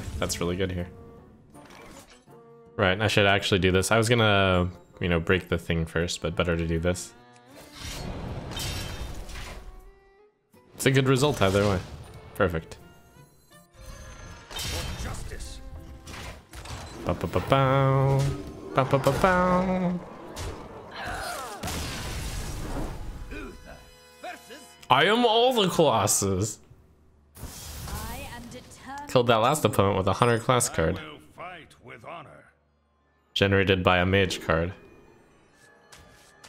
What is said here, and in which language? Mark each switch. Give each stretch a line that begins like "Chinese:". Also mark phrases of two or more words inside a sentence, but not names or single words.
English: That's really good here. Right, I should actually do this. I was gonna, you know, break the thing first, but better to do this. It's a good result either way. Perfect. Justice. Ba-ba-ba-bow. Ba-ba-ba-bow. I am all the classes. I am determined. Killed that last opponent with a hunter class card, I will fight with honor. generated by a mage card.